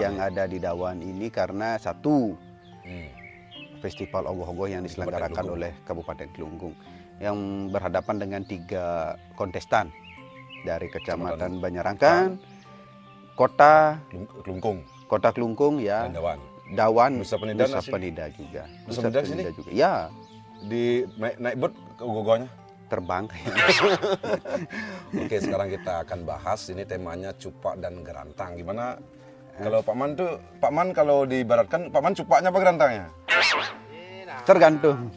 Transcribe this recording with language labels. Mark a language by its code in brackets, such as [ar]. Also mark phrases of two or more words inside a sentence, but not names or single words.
[id] yang ada di Dawan ini karena satu, Hmm. festival ogoh-ogoh yang Di Kabupaten diselenggarakan Klungkung. oleh Kabupaten Klungkung yang berhadapan dengan 3 kontestan dari Kecamatan Banyarangkan, Kota Klungkung Klungkung dan ya, Dawan. Dawan, Nusa Penida Nusa sini? Penida juga. Nusa Penida sini? juga. Ya, Di naik boat ke ogoh-ogohnya. terbang. Oke, sekarang kita akan bahas ini temanya Cupa dan gerantang. Gimana kalau Pakman tuh, Pakman kalau diibaratkan Pakman cupanya apa gerantangnya? Tergantung.